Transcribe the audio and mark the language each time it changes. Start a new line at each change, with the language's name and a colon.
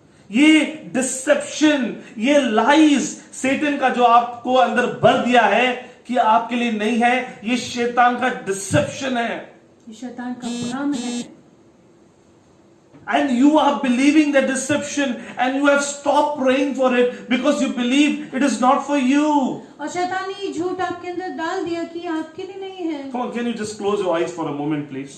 Hindi: ये डिसेप्शन, ये लाइज सैतान का जो आपको अंदर भर दिया है कि आपके लिए नहीं है, ये शैतान का डिसेप्शन है। ये शैतान का भ्रम है।
English: And you are believing the deception and you have stopped praying for it because you believe it is not for you.
Hindi: और शैतान ने ये झूठ आपके अंदर डाल दिया कि ये आपके लिए नहीं है।
English: Come on, can you just close your eyes for a moment, please?